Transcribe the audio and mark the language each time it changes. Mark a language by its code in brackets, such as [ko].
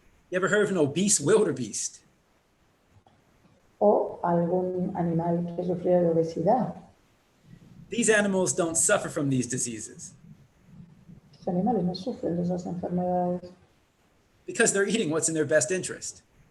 [en] You ever heard of an obese wildebeest? [es] ¿O algún animal que sufriera de obesidad? [en] These animals don't suffer from these diseases [es] Los animales no sufren de esas enfermedades [en] because they're eating what's in their best interest.